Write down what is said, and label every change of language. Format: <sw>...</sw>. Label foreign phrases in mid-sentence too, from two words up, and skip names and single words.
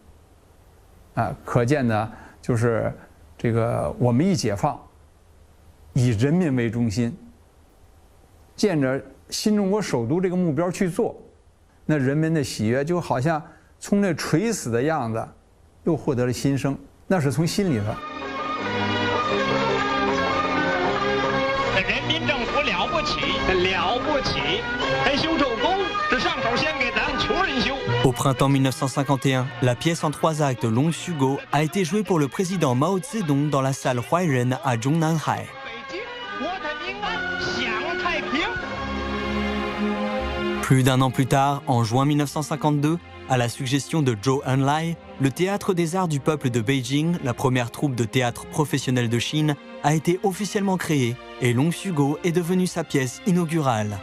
<zh>啊，可见呢，就是这个我们一解放，以人民为中心，见着新中国首都这个目标去做，那人民的喜悦就好像从那垂死的样子，又获得了新生，那是从心里头。人民政府了不起，了不起，还修这沟，这上手先给咱穷人修。</zh> <fr>Au printemps 1951, la pièce en 3 actes Longsugo a été jouée pour le président Mao Zedong dans la salle Huairen à Zhongnanhai. Plus d'un an plus tard, en juin 1952, à la suggestion de Zhou Enlai, le Théâtre des Arts du Peuple de Beijing, la première troupe de théâtre professionnel de Chine, a été officiellement créée et Longsugo est devenue sa pièce inaugurale.</fr>